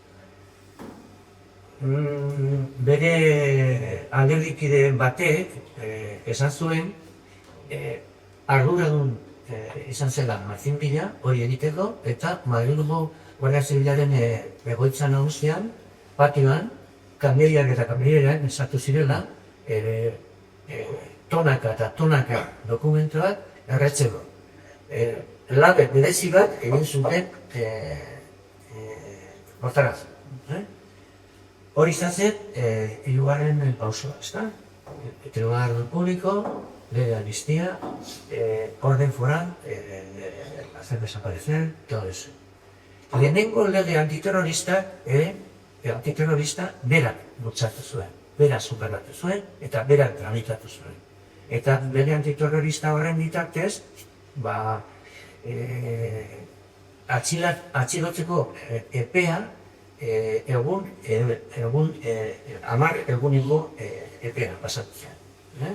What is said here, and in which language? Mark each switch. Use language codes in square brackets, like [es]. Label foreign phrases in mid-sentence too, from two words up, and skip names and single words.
[eu] Bere alderdikide batek esan zuen arduradun izan zela Martin Villa hori egiteko eta Madrilgo Guardia Zibilaren egoitza nagusian, patioan, kamioiak eta kamioiak esatu zirela tonaka dokumentuak erretzeko. Labe berezi bat egin zuten hortara. Hori izan zen, hirugarren pausoa, ezta? [es] Tribunal Público, ley de amnistía, orden foral, hacer desaparecer, todo eso. [eu] Lehenengo lege antiterrorista berak bultzatu zuen, berak superatu zuen, eta berak tramitatu zuen. Eta lege antiterrorista horren bitartez, atxilotzeko epea, 10 eguneko epea pasatu zen.